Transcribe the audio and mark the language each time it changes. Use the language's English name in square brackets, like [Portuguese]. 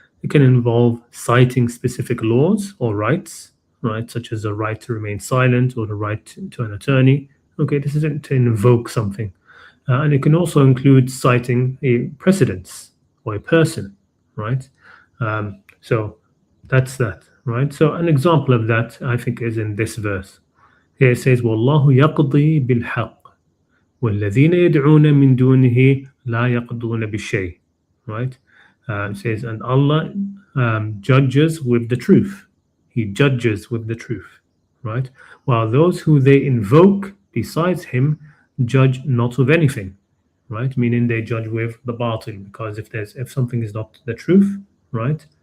[English] It can involve citing specific laws or rights, right, such as the right to remain silent or the right to an attorney. Okay, this is to invoke something. And it can also include citing a precedence or a person, right? So that's that, right? So an example of that, I think, is in this verse. Here it says, [Arabic] وَاللَّهُ يَقْضِي بِالْحَقِّ وَالَّذِينَ يَدْعُونَ مِن دُونِهِ لَا يَقْضُونَ بِالشَّيْءٍ, right? [English] It says, and Allah judges with the truth. He judges with the truth, right? While those who they invoke besides Him judge not with anything, right? Meaning they judge with the batil, because if something is not the truth, right,